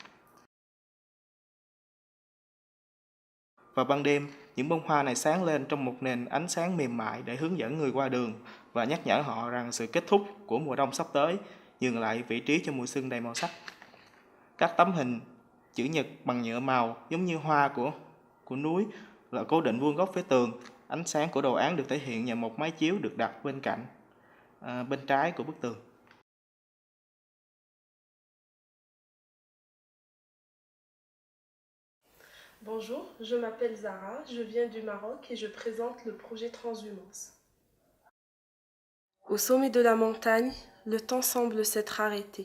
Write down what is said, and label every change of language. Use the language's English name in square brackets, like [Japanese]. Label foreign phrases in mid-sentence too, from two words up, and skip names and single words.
[Vietnamese] Vào ban đêm, những bông hoa này sáng lên trong một nền ánh sáng mềm mại để hướng dẫn người qua đường và nhắc nhở họ rằng sự kết thúc của mùa đông sắp tới, nhường lại vị trí cho mùa xuân đầy màu sắc. Các tấm hình chữ nhật bằng nhựa màu giống như hoa của núi là cố định vuông góc với tường. Ánh sáng của đồ án được thể hiện nhờ một máy chiếu được đặt bên trái của bức tường. [French] Bonjour, je m'appelle Zara, je viens du Maroc et je présente le projet Transhumance. Au sommet de la montagne, le temps semble s'être arrêté.